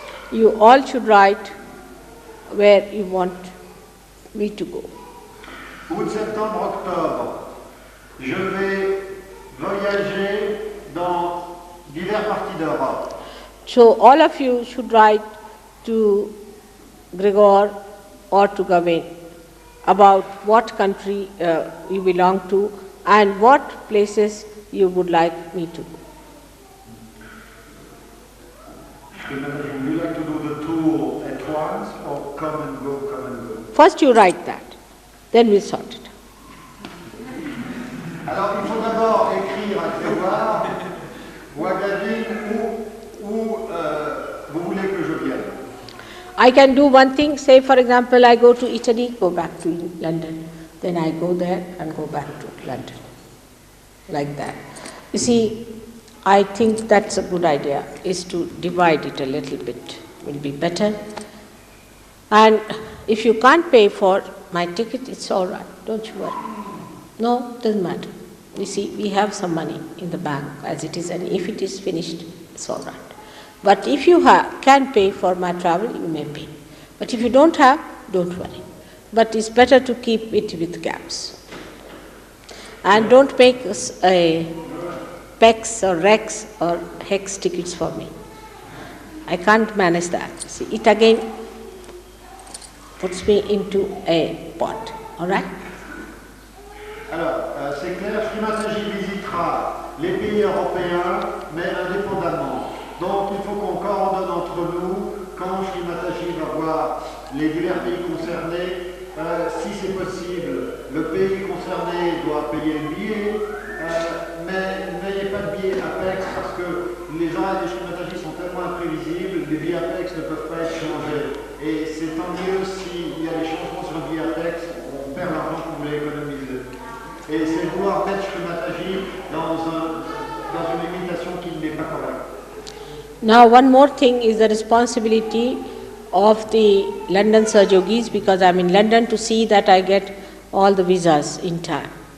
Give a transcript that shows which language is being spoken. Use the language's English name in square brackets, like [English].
[English] You all should write where you want me to go. [French] Août, septembre, octobre, je vais voyager dans diverses parties d'Europe. [English] So all of you should write to Gregor or to Gavin about what country you belong to and what places you would like me to go. Would you like to do the tour at once or come and go, come and go? First you write that, then we'll sort it out. [French] Alors il faut d'abord écrire à Grégoire ou à Gavin où vous voulez que je vienne. [English] I can do one thing, say for example I go to Italy, go back to London, then I go there and go back to London, like that. You see, I think that's a good idea, is to divide it a little bit, will be better. And if you can't pay for my ticket, it's all right, don't you worry. No, doesn't matter. You see, we have some money in the bank as it is, and if it is finished, it's all right. But if you can pay for my travel, you may pay. But if you don't have, don't worry. But it's better to keep it with gaps. And don't make PEX or REX or HEX tickets for me. I can't manage that. See, it again puts me into a pot. All right? [French] Alors, c'est clair, Shri Mataji visitera les pays européens, mais indépendamment. Donc, il faut qu'on coordonne entre nous quand Shri Mataji va voir les divers pays concernés. Si c'est possible, le pays concerné doit payer le billet, mais n'ayez pas de billet APEX parce que les horaires de Shri Mataji sont tellement imprévisibles, les billets APEX ne peuvent pas être changés. Et c'est tant mieux s'il y a des changements sur le billet APEX, on perd l'argent qu'on voulait économiser. Et c'est vouloir mettre Shri Mataji dans une limitation qui n'est pas correcte. [English] Now one more thing is the responsibility of the London Sahajogis, because I'm in London, to see that I get all the visas in time.